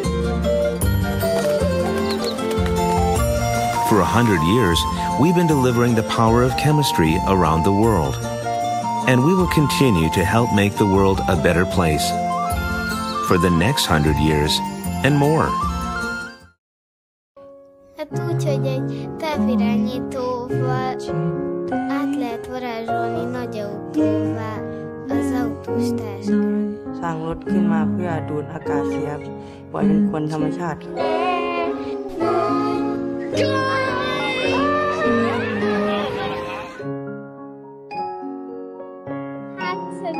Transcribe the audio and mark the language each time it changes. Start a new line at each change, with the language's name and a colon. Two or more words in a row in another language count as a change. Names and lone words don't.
English: For 100 years, we've been delivering the power of chemistry around the world. And we will continue to help make the world a better place for the next 100 years and more.
Hungarian: Úgy, hogy egy távirányítóval át lehet varázsolni nagy autóvá az autós táskát.
Thai: สร้างรถขึ้นมาเพื่อดูดอากาศเสียปล่อยเป็นควันธรรมชาติ ห